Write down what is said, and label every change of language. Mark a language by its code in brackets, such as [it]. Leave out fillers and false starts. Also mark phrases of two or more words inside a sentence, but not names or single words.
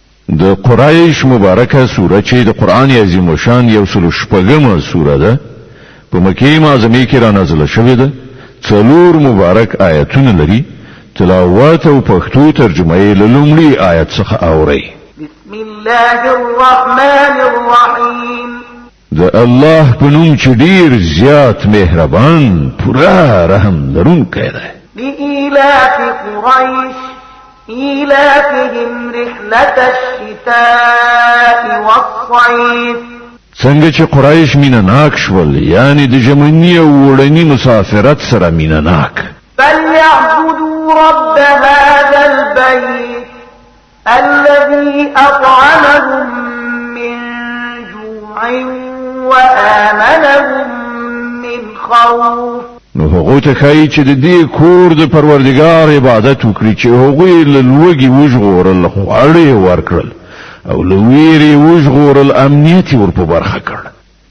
[ps] د قریش مبارکه سوره چې د قران عظیم شان یو سل شپږمه سوره ده په مکه معظمه کې را نازله شوې ده 4 مبارک آیتونه لري تلاوت او پښتو ترجمه یې لومړی آیت څخه اوري [ar] بسم الله الرحمن الرحیم [ps] د الله په نوم چې ډیر زیات مهربان پورا رحم لرونکی دی [ar] لإيلاف قريش إيلافهم رحلة الشتاء والصيف [ps] څنګه چې قریش مینناک شول یعنی د ژمنی او وړنی مسافرت سره مینناک [ar] فليعبدوا رب هذا البيت الذي أطعمهم من جوع وآمنهم من خوف [ps] نو هغه ته کوي چې د دې کور د پروردگار عبادت وکړي چې هغه له لوګي وژغورل خواړې ورکړل او لویری وژغورل امنیت ور په برخه کړ